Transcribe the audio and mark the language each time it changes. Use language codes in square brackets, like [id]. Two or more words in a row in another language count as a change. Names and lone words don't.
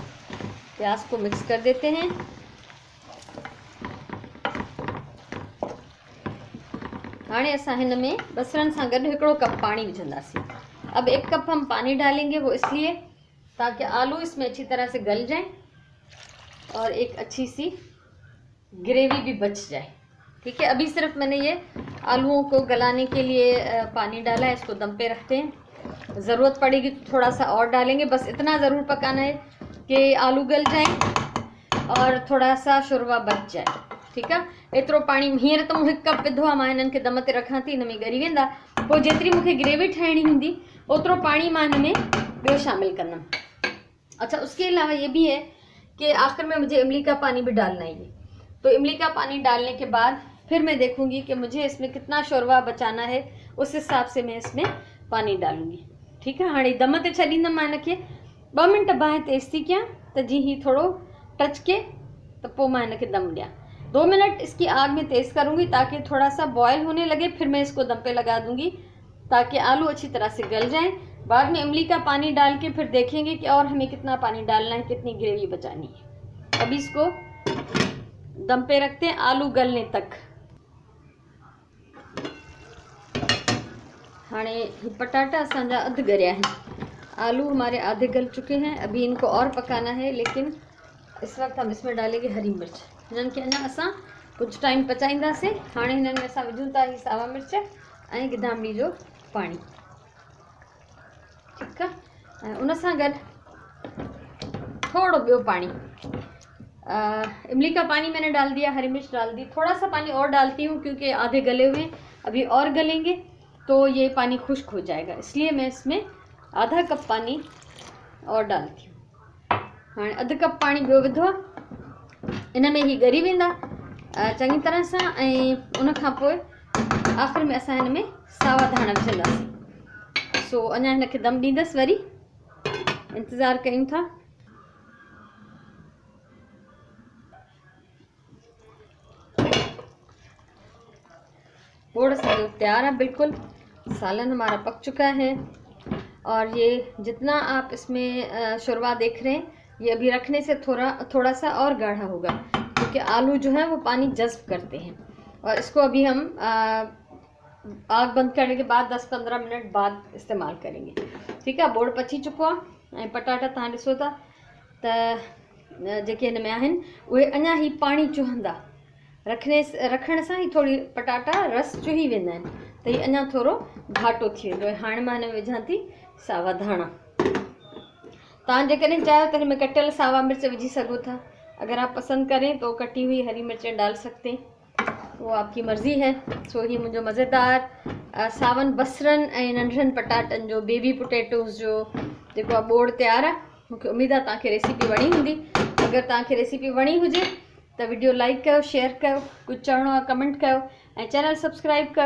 [hi] प्याज को मिक्स कर देते हैं। [sd] हाणे असां हिन में बसरनि सां गॾु 1 कप पानी विझंदासीं। [hi] अब 1 कप हम पानी डालेंगे, वो इसलिए ताकि आलू इसमें अच्छी तरह से गल जाए और एक अच्छी सी ग्रेवी भी बच जाए। ठीक है, अभी सिर्फ मैंने ये आलूओं को गलाने के लिए पानी डाला है। इसको दम पे रखते हैं, ज़रूरत पड़ेगी तो थोड़ा सा और डालेंगे। बस इतना ज़रूर पकाना है कि आलू गल जाए और थोड़ा सा शुरवा बच जाए। ठीक है, [sd] एतिरो पानी हींअर त मूं 1 कप विधो आहे, मां हिननि खे दम ते रखां थी, हिन में ॻरी वेंदा। पोइ जेतिरी मूंखे ग्रेवी ठाहिणी हूंदी ओतिरो पाणी मां हिन में ॿियो शामिल कंदमि। [hi] अच्छा, उसके अलावा ये भी है कि आखिर में मुझे इमली का पानी भी डालना है। तो इमली का पानी डालने के बाद फिर मैं देखूंगी कि मुझे इसमें कितना शोरवा बचाना है, उस हिसाब से मैं इसमें पानी डालूंगी। ठीक है, [sd] हाँ दम ते छॾींदमि मां हिनखे 2 मिनट बाहि तेज़ थी कयां त जीअं ही थोड़ो टच के तो पोइ मां हिनखे दम ॾियां। [hi] 2 मिनट इसकी आग में तेज़ करूंगी ताकि थोड़ा सा बॉयल होने लगे, फिर मैं इसको दम पे लगा दूंगी ताकि आलू अच्छी तरह से गल जाएं। बाद में इमली का पानी डाल के फिर देखेंगे कि और हमें कितना पानी डालना है, कितनी ग्रेवी बचानी है। अभी इसको दम पे रखते हैं आलू गलने तक। [sd] हाणे पटाटा असांजा अध गरिया हैं, [hi] आलू हमारे आधे गल चुके हैं। अभी इनको और पकाना है, लेकिन इस वक्त हम इसमें डालेंगे हरी मिर्च। [sd] हिननि खे अञा असां कुछ टाइम पचाईंदासीं। हाणे हिननि में असां विझूं था ही सावा मिर्च ऐं गिदामिड़ी जो पानी। [hi] ठीक है, [sd] ऐं उन सां गॾु थोड़ो ॿियो पानी। [hi] इमली का पानी मैंने डाल दिया, हरी मिर्च डाल दी, थोड़ा सा पानी और डालती हूँ क्योंकि आधे गले हुए, अभी और गलेंगे तो ये पानी खुश्क हो जाएगा, इसलिए मैं इसमें आधा कप पानी और डालती हूँ। [sd] हाँ, अध कप पानी ॿियो विधो आहे, इन में ही ॻरी वेंदा चङी तरह सां। ऐं उन खां पोइ आख़िर में असां हिन में सावा धाणा विझंदासीं। सो अञा हिनखे दम ॾींदसि, वरी इंतज़ारु कयूं था। बोड़ असांजो तैयार है बिल्कुल, [hi] सालन हमारा पक चुका है। और ये जितना आप इसमें शुरवा देख रहे हैं, ये अभी रखने से थोड़ा सा और गाढ़ा होगा क्योंकि आलू जो है वो पानी जज्ब करते हैं। और इसको अभी हम आग बंद करने के बाद 10-15 मिनट बाद इस्तेमाल करेंगे। ठीक है, [sd] बोड़ पची चुको आहे ऐं पटाटा तव्हां ॾिसो था त जेके हिन में आहिनि उहे अञा ही पाणी चुहंदा। रखण सां ही थोड़ी पटाटा रस चुही वेंदा आहिनि त ही अञा थोड़ो घाटो थी वेंदो। हाणे मां हिन में विझां थी सावा धाणा। तव्हां जेकॾहिं चाहियो त हिन में कटियल सावा मिर्च विझी सघो था। [hi] अगर आप पसंद करें तो कटी हुई हरी मिर्चें डाल सकते हैं, वो आपकी मर्ज़ी है। [sd] सो ही मुंहिंजो मज़ेदार सावन बसरनि ऐं नंढड़नि पटाटनि जो [en] baby potatoes [sd] जो जेको आहे बोड़ तैयार आहे। मूंखे उम्मीद आहे तव्हांखे रेसिपी वणी हूंदी। अगर तव्हांखे रेसिपी वणी हुजे त वीडियो लाइक कयो, शेयर कयो, कुछ चवणो आहे कमेंट कयो ऐं चैनल सब्सक्राइब कयो।